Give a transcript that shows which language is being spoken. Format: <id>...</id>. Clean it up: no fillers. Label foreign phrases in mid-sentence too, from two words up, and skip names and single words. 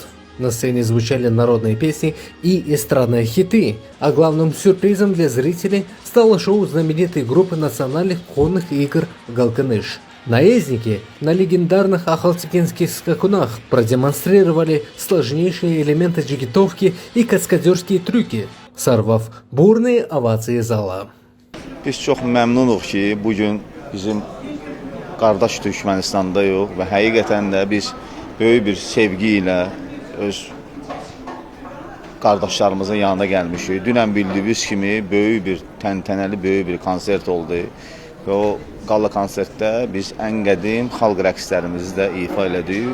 <ru>На сцене звучали народные песни и эстрадные хиты, а главным сюрпризом для зрителей стало шоу знаменитой группы национальных конных игр «Галканыш». Наездники на легендарных ахалтыкинских скакунах продемонстрировали сложнейшие элементы джигитовки и каскадерские трюки, сорвав бурные овации зала.</ru> <az>Biz çox məmnunuq ki, bugün bizim qardaş Türkmenistandayıq və həqiqətən də biz böyük bir sevgi ilə öz qardaşlarımızın yanına gəlmişik. Dünən bildiyiniz kimi böyük bir təntənəli böyük bir konsert oldu və o qala konsertdə biz ən qədim xalq rəqslərimizi də ifa elədik.</az>